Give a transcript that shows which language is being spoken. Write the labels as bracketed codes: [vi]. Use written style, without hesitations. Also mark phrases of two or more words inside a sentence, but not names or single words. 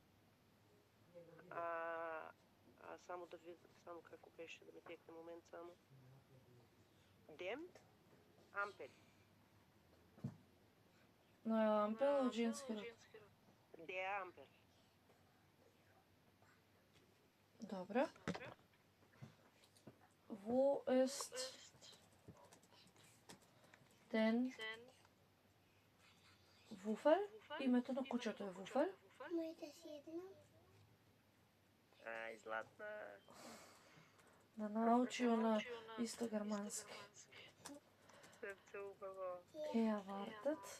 [mk] Само да видам, само како беше, да ме текне момент само. [de] Dem, Ampel. [mk] На Ампел од женски род. [de] Die Ampel. [mk] Добро. [de] Wo ist denn Вуфел? [mk] Името на кучето е Вуфел. Златна. Да научи на исто германски. Срце убаво. [de] Ja, wartet.